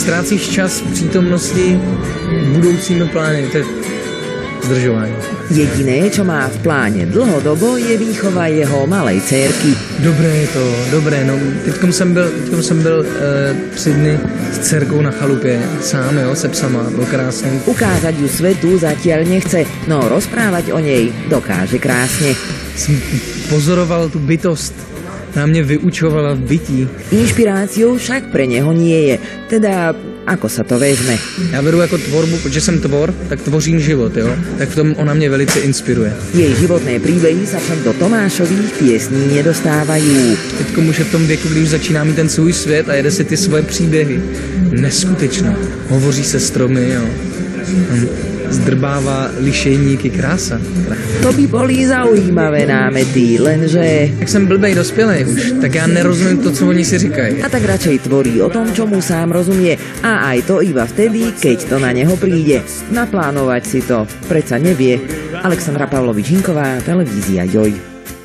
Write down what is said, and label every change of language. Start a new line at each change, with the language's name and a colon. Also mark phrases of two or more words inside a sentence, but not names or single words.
Czech: Ztrácíš čas v přítomnosti budoucími plány. To je zdržování.
Slovak: Jediné, čo má v pláne dlhodobo, je výchova jeho malej dcérky. Dobré je to, dobré.
Czech: No, teďkom jsem byl 3 dny s dcerkou na chalupě, sám, jo, se psama, bylo krásně.
Slovak: Ukázať ju svetu zatiaľ nechce, no rozprávať o nej dokáže krásne.
Czech: Jsem pozoroval tu bytost, na mě vyučovala v bytí.
Slovak: Inšpiráciou však pre neho nie je, teda ako sa to vezme.
Czech: Já beru jako tvorbu, protože jsem tvor, tak tvořím život, jo? Tak v tom ona mě velice inspiruje.
Slovak: Jej životné príbehy sa však do Tomášových piesní nedostávajú.
Czech: Teďkom už je v tom věku, kdy už začíná mít ten svůj svět a jede si ty svoje příběhy. Neskutečná. Hovoří se stromy, jo. Zdrbává lišejníky, krása.
Slovak: To by boli zaujímavé námety, lenže...
Czech: Jak jsem blbej dospělej už, tak já nerozumím to, co oni si říkají.
Slovak: A tak radšej tvorí o tom, čomu sám rozumie. A aj to iba vtedy, keď to na neho príde. Naplánovať si to predsa nevie. Alexandra Pavlovič-Hinková, televízia Joj.